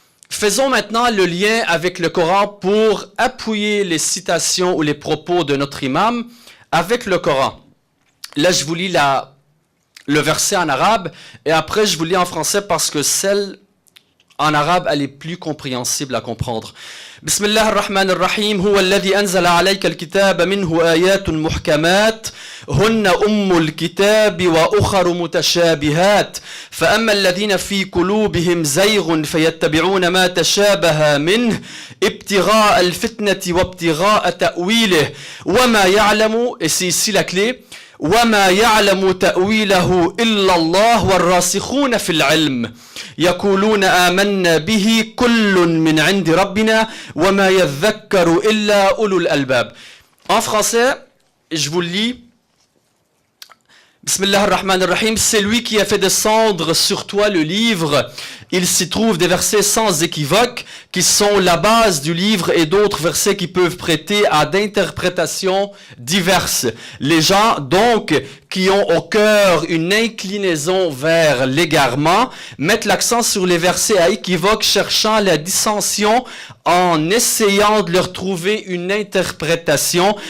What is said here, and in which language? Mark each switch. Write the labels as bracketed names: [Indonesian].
[French] Faisons maintenant le lien avec le Coran pour appuyer les citations ou les propos de notre imam avec le Coran. Là, je vous lis le verset en arabe, et après je vous lis en français parce que celle en arabe, elle est plus compréhensible à comprendre. [Arabic] بسم الله الرحمن الرحيم هو الذي أنزل عليك الكتاب منه آيات محكمات هن أم الكتاب وأخر متشابهات فأما الذين في قلوبهم زيغ فيتبعون ما تشابه منه ابتغاء الفتنة وابتغاء تأويله وما يعلم [French] et c'est ici la clé [Arabic] وما يعلم تأويله إلا الله والراسخون في العلم يقولون آمنا به كل من عند ربنا وما يذكر إلا أولو الألباب. [French] En français, je vous le lis. Bismillah ar-Rahman ar-Rahim, c'est lui qui a fait descendre sur toi le livre. Il s'y trouve des versets sans équivoque qui sont la base du livre et d'autres versets qui peuvent prêter à d'interprétations diverses. Les gens donc qui ont au cœur une inclinaison vers l'égarement mettent l'accent sur les versets à équivoque, cherchant la dissension en essayant de leur trouver une interprétation.